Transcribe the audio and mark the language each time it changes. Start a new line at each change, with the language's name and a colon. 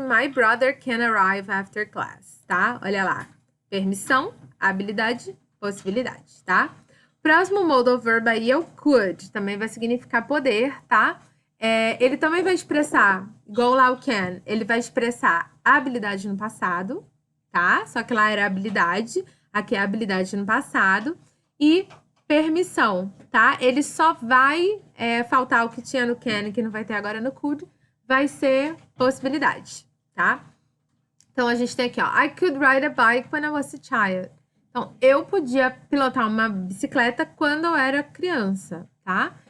English: My brother can arrive after class, tá?
Portuguese: Olha lá. Permissão, habilidade, possibilidade, tá? Próximo modal verb aí é o could. Também vai significar poder, tá? Ele também vai expressar, igual lá o can, ele vai expressar habilidade no passado, tá? Só que lá era habilidade, aqui é habilidade no passado. E permissão, tá? Ele só vai faltar o que tinha no can, que não vai ter agora no could, vai ser possibilidade, tá? Então, a gente tem aqui, ó,
English: I could ride a bike when I was a child.
Portuguese: Então, eu podia pilotar uma bicicleta quando eu era criança, tá?